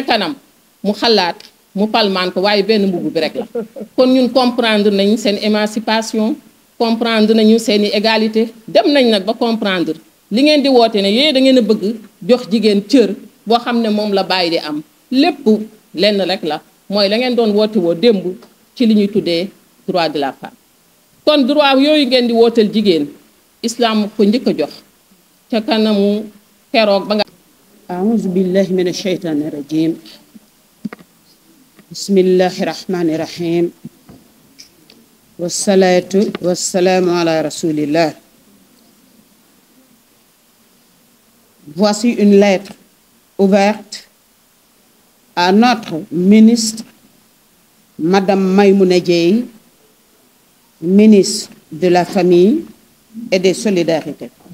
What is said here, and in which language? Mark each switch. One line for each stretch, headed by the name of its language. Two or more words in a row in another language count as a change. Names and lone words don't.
Wolof: kanam mu xalaat mu palmaan ko waaye benn mbubb bi rek la kon ñun comprendre nañ seen émancipation comprendre nañu seen i égalité dem nañ nag ba comprendre li ngeen di woote ne yooyu da ngeen a bëgg jox jigéen cër boo xam ne moom la bàyyi di am lépp lenn rek la mooy la ngeen doon woote woo démb ci li ñuy tuddee
French: droit de la femme
Wolof: kon droit yooyu ngeen di wooteel jigéen islam ko njëkk a jox ca kanamu keroog ba nga
Arabic: أعوذ بالله من الشيطان الرجيم بسم الله الرحمن الرحيم والصلاة والسلام على رسول الله.
French: Voici une lettre ouverte à notre ministre, Madame Maïmouna Dièye, ministre de la Famille et des Solidarités.